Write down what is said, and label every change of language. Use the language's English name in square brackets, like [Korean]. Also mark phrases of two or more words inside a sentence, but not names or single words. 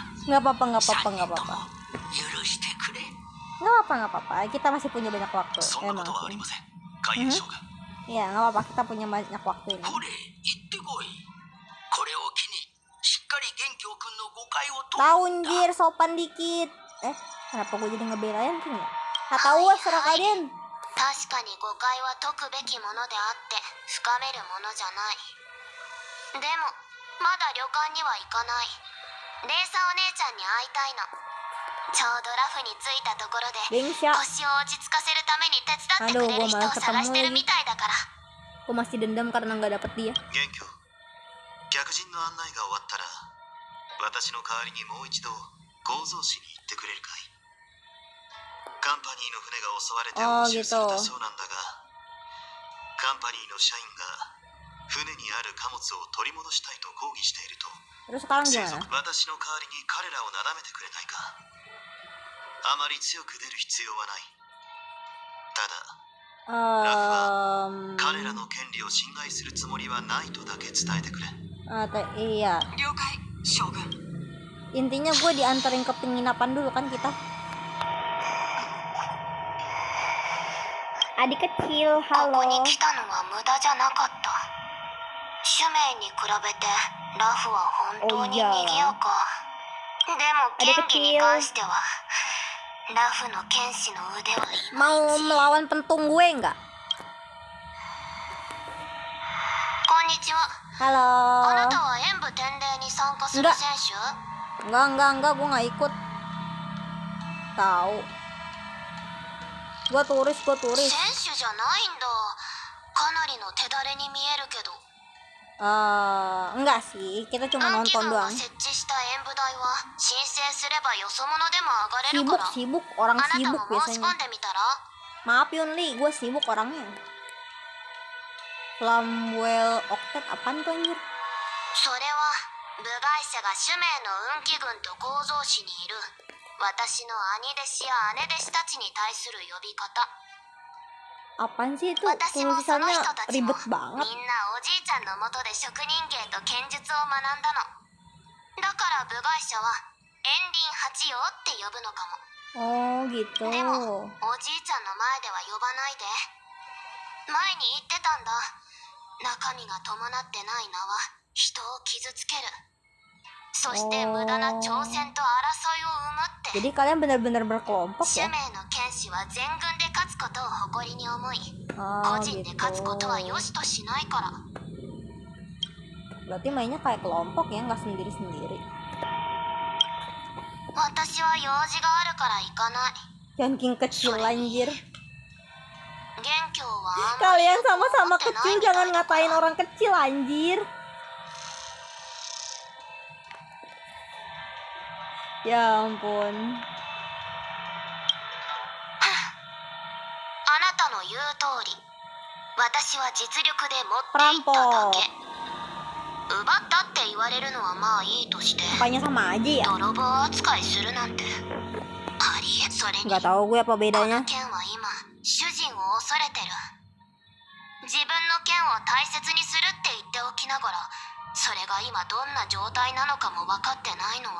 [Indonesian] Nggak apa-apa, nggak 3 apa-apa, [Japanese] 人 [Indonesian] nggak [Japanese] と [Indonesian] apa-apa. [Japanese] も許してくれ。 [Indonesian] Nggak apa-apa, nggak apa-apa. Kita masih punya banyak waktu. [Japanese] そんなこ [Indonesian] Emang [Japanese] とはあり [Indonesian] sih. [Japanese] ません海援将軍 [Indonesian] Ya, nggak apa-apa. Kita punya banyak waktu ini. [Japanese] ほれ行ってこい。これを機にしっかり元凶君の誤解を解く [Indonesian] Tahun jir, sopan dikit. Kenapa gue jadi ngebelain King ya? Kata gue serah kalian. [Japanese] 確かに誤解は解くべきものであって深めるものじゃない。でもまだ旅館には行かない。レイサお姉ちゃんに会いたいの。ちょうどラフに着いたところで [Indonesian] Bengsya. [Japanese] 腰を落ち着かせるために手伝ってくれる人を探してるみたいだから。 [Indonesian] Gue masih dendam karena nggak dapet dia. [Japanese] 元凶客人の案内が終わったら私の代わりにもう一度構造市に行ってくれるかいカンパニーの船が襲われて押収されたそうなんだがカンパニーの社員が船にある貨物を取り戻したいと抗議していると [Indonesian] Terus sekarang [Japanese] 生 [Indonesian] gimana? [Japanese] 族私の代わりに彼らをなだめてくれないかあまり強く出る必要はないただ彼らの権利を侵害するつもりはないとだけ伝えてくれ [Indonesian] Iya. [Japanese] 了解将軍。 [Indonesian] Intinya gue dianterin ke penginapan dulu kan kita. Adik kecil, [Japanese] ここ [Indonesian] halo. [Japanese] に来たのは無駄じゃなかった。シュメイに比べてラフは本当に賑やか。でも剣技に関してはラフの剣士の腕はいま [Indonesian] Mau [Japanese] いち。 [Indonesian] melawan pentung gue nggak? [Japanese] こんにちは。 [Indonesian] Halo. [Japanese] あなたは演武天礼に参加する選手？ [Indonesian] Enggak, gue nggak ikut. Tahu. Gue turis. [Japanese] 選手じゃないんだ。かなりの手だれに見えるけど。 [Indonesian] Enggak sih, kita cuma [Japanese] 暗記 [Indonesian] nonton [Japanese] 軍が [Indonesian] doang. [Japanese] 設置した演武台は申請すればよそ者でも上がれるから。 [Indonesian] Sibuk, orang [Japanese] あなた [Indonesian] sibuk [Japanese] も申し込 [Indonesian] biasanya. [Japanese] んでみたら？ [Indonesian] Maaf Yunli, gue sibuk orangnya. Flamwell Octet apaan tuh anjir? [Japanese] それは部外者が主命の運気軍と構造市にいる私の兄弟子や姉弟子たちに対する呼び方。 [Indonesian] Apaan sih itu? [Japanese] 私もその [Indonesian] Tulisannya [Japanese] 人たちも [Indonesian] ribet banget. [Japanese] みんなおじいちゃんのもとで職人芸と剣術を学んだの。だから部外者は炎輪八葉って呼ぶのかも。 [Indonesian] Oh gitu. [Japanese] でもおじいちゃんの前では呼ばないで。前に言ってたんだ。中身が伴ってない名は人を傷つける。そして無駄な挑戦と争いを生むって。 [Indonesian] Jadi kalian benar-benar berkelompok [Japanese] 主 [Indonesian] ya? [Japanese] 命の剣士は全軍で勝つことを誇りに思い、 [Indonesian] Oh [Japanese] 個人で勝つことは [Indonesian] gitu. [Japanese] 良しとしないから。 [Indonesian] Berarti mainnya kayak kelompok ya, nggak sendiri-sendiri. [Japanese] 私は用事があるから行かない。 [Indonesian] Jangan kecil anjir. [Japanese] 元凶はあんまり [Indonesian] Kalian [Japanese] よく思 [Indonesian] sama-sama [Japanese] ってない [Indonesian] kecil [Japanese] みたい [Indonesian] jangan [Japanese] だから [Indonesian] ngatain orang kecil anjir. Ya ampun. [Japanese] あなたの言う通り、私は実力で持っていっただけ。奪ったって言われるのはまあいいとして、 [Indonesian] Apanya sama aja ya? [Japanese] 泥棒扱いするなんてありえ。それに [Indonesian] Nggak tahu gue apa [Japanese] この [Indonesian] bedanya. [Japanese] 剣は今主人を恐れてる。自分の剣を大切にするって言っておきながら、それが今どんな状態なのかも分かってないのは